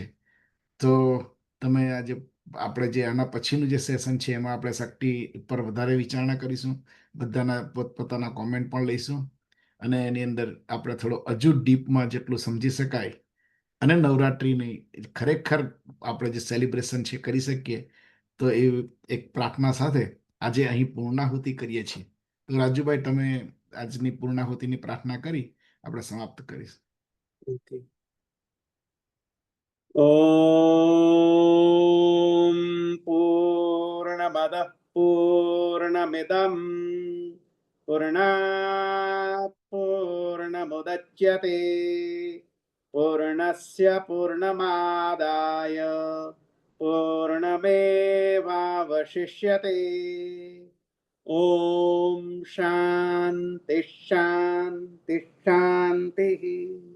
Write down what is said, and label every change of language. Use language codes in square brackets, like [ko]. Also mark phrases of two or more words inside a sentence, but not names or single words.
[gu] તો તમે આજે આપણે જે આના પછીનું જે સેશન છે એમાં આપણે શક્તિ પર વધારે વિચારણા કરીશું, બધાના પોતપોતાના કોમેન્ટ પણ લઈશું અને એની અંદર આપણે થોડો હજુ ડીપમાં જેટલું સમજી શકાય અને નવરાત્રિની ખરેખર આપણે જે સેલિબ્રેશન છે કરી શકીએ. તો એ એક પ્રાર્થના સાથે આજે અહીં પૂર્ણાહુતિ કરીએ છીએ. તો રાજુભાઈ, તમે આજની પૂર્ણાહુતિની પ્રાર્થના કરી આપણે સમાપ્ત કરીશું. [en] Okay. [sa] ॐ पूर्णमदः पूर्णमिदं पूर्णात् पूर्णमुदच्यते पूर्णस्य पूर्णमादाय पूर्णमेवावशिष्यते ॐ शान्तिः शान्तिः शान्तिः